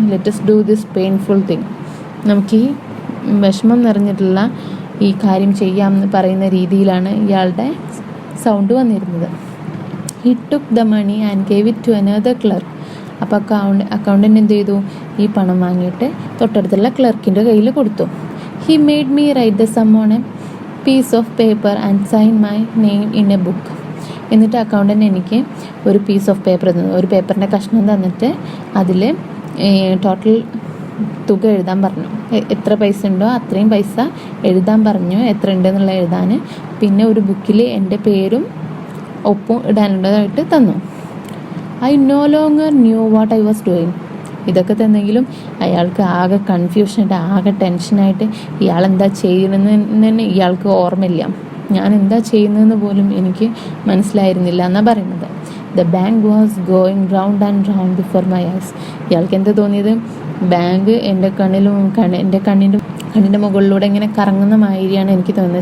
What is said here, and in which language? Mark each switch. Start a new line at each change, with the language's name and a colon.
English: Let us do this painful thing.
Malayalam: നമുക്ക് ഈ വിഷമം നിറഞ്ഞിട്ടുള്ള ഈ കാര്യം ചെയ്യാമെന്ന് പറയുന്ന രീതിയിലാണ് ഇയാളുടെ സൗണ്ട് വന്നിരുന്നത്.
English: He took the money and gave it to another clerk.
Malayalam: അപ്പോൾ അക്കൗണ്ടൻറ്റ് എന്ത് ചെയ്തു, ഈ പണം വാങ്ങിയിട്ട് തൊട്ടടുത്തുള്ള ക്ലർക്കിൻ്റെ കയ്യിൽ കൊടുത്തു.
English: He made me write the sum on a piece of paper and sign my name in a book.
Malayalam: എന്നിട്ട് അക്കൗണ്ടൻറ്റ് എനിക്ക് ഒരു പീസ് ഓഫ് പേപ്പർ തന്നു, ഒരു പേപ്പറിൻ്റെ കഷ്ണം തന്നിട്ട് അതിൽ ടോട്ടൽ തുക എഴുതാൻ പറഞ്ഞു. എത്ര പൈസ ഉണ്ടോ അത്രയും പൈസ എഴുതാൻ പറഞ്ഞു, എത്ര ഉണ്ടെന്നുള്ള എഴുതാൻ. പിന്നെ ഒരു ബുക്കിൽ എൻ്റെ പേരും ഒപ്പും ഇടാനുള്ളതായിട്ട് തന്നു.
English: I no longer knew what I was doing.
Malayalam: ഇതൊക്കെ തന്നെങ്കിലും അയാൾക്ക് ആകെ കൺഫ്യൂഷനായിട്ട് ആകെ ടെൻഷനായിട്ട് ഇയാൾ എന്താ ചെയ്യണമെന്ന് തന്നെ ഇയാൾക്ക് ഓർമ്മയില്ല. ഞാൻ എന്താ ചെയ്യുന്നതെന്ന് പോലും എനിക്ക് മനസ്സിലായിരുന്നില്ല എന്നാണ് പറയുന്നത്.
English: The bank was going round and round before my eyes.
Malayalam: ഇയാൾക്ക് എന്താ തോന്നിയത്, ബാങ്ക് എൻ്റെ കണ്ണിൻ്റെ മുകളിലൂടെ ഇങ്ങനെ കറങ്ങുന്ന മാതിരിയാണ് എനിക്ക് തോന്നുന്നത്.